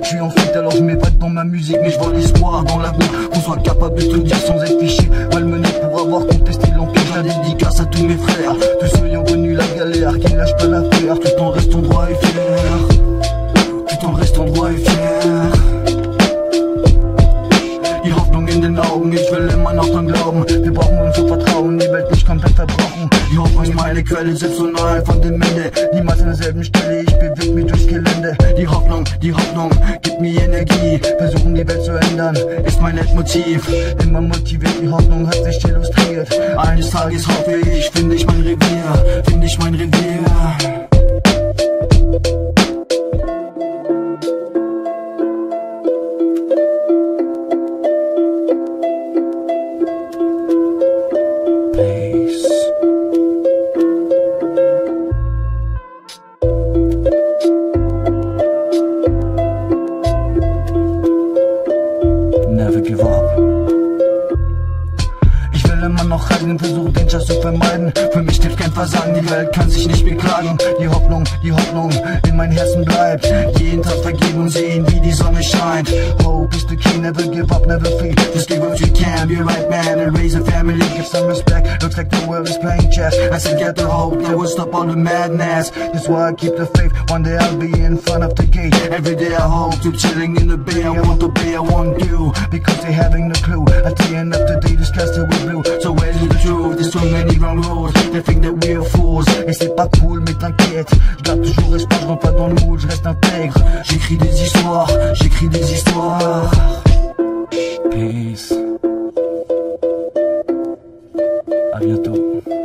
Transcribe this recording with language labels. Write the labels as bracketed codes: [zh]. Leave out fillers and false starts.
[fr] Je suis en fuite alors je m'épate dans ma musique. Mais je vois l'espoir dans l'avenir, qu'on soit capable de te le dire sans être fiché, malmené pour avoir contesté l'empire. La dédicace à tous mes frères, tous ceux ayant connu la galère, qui ne lâchent pas l'affaire, tout en restant droit et fier. Tout en restant droit et fier. [de] Die Hoffnung in den Augen, ich will immer noch dran glauben. Wir brauchen unser Vertrauen, die Welt nicht komplett verbrauchen. Die Hoffnung ist meine Quelle, selbst so nahe von dem Ende. Niemals an derselben Stelle, ich bewege mich durchs Gelände. Die Hoffnung, gibt mir Energie. Versuchen die Welt zu ändern, ist mein Leitmotiv. Immer motiviert, die Hoffnung hat sich illustriert. Eines Tages hoffe ich, finde ich mein Revier, finde ich mein Revier. [en] Never give up. [de] Ich will immer noch reisen, versuche den Schatz zu vermeiden. Für mich hilft kein Versagen, die Welt kann sich nicht beklagen. Die Hoffnung in mein Herzen bleibt. Jeden Tag vergeben und sehen, wie die Sonne scheint. [en] Hope is the key, never give up, never fade. Just give what you can, be a right man and raise a family. Give some respect, looks like the world is playing chess. I said get the hope, that will stop all the madness. That's why I keep the faith, one day I'll be in front of the gate. Every day I hope to chilling in the bay. I want to obey, I won't do, because they having no clue. At the end of the day, the sky still will blue. So where's the truth? There's so many wrong roads. They think that we're fools. [fr] Et c'est pas cool, mais t'inquiète. Je garde toujours espoir, je rentre pas dans le mood, je reste intègre. J'écris des histoires, j'écris des histoires. [en] Peace. [fr] À bientôt.